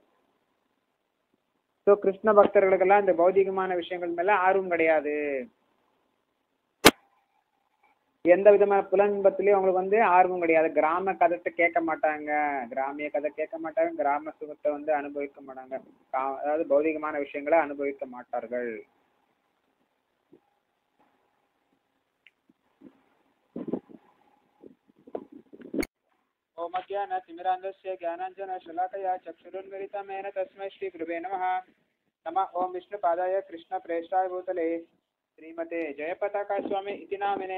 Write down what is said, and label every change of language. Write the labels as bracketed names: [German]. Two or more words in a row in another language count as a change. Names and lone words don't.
[Tamil] ஸோ கிருஷ்ண பக்தர்களுக்கெல்லாம் இந்த பௌதிகமான விஷயங்கள் மேல ஆர்வம் கிடையாது. எந்த விதமான புலன்பத்திலையும் அவங்களுக்கு வந்து ஆர்வம் கிடையாது. கிராம கதை கேட்க மாட்டாங்க, கிராமிய கதை கேட்க மாட்டாங்க, கிராம சுகத்தை வந்து அனுபவிக்க மாட்டாங்க, அதாவது பௌதிகமான விஷயங்களை அனுபவிக்க மாட்டார்கள். [Sanskrit] ओम ज्ञानतिमिरान्धस्य ज्ञानाञ्जनशलाकया चक्षुरुन्मिलितं येन तस्मै श्रीगुरुवे नमः। नमः ओम विष्णुपादाय कृष्णप्रेष्ठाय भूतले श्रीमते जयपताका स्वामी इति नामिने।